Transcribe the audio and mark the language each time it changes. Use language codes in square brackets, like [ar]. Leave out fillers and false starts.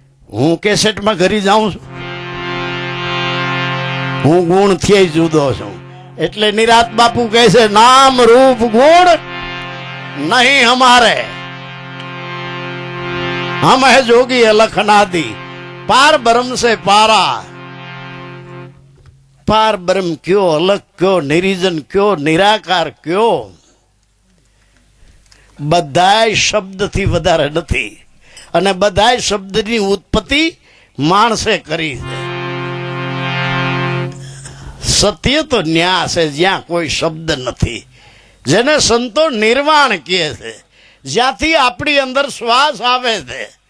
[gu] હું કેસેટમાં ઘરી જાઉં છું, હું ગુણથી જુદો છું. એટલે નિરાત બાપુ કહે છે [hi] નામ રૂપ ગુણ नहीं हमारे, हम है जोगी अलख अनादि. पार ब्रह्म से पारा. पार ब्रह्म क्यों, अलग क्यों, निरीजन क्यों, निराकार क्यों? [gu] બધાય શબ્દથી વધારે નથી અને બધાય શબ્દની ઉત્પત્તિ માણસે કરી છે. સત્ય તો ન્યા છે જ્યાં કોઈ શબ્દ નથી, જેને સંતો નિર્વાણ કહે છે, જ્યાંથી આપણી અંદર શ્વાસ આવે છે.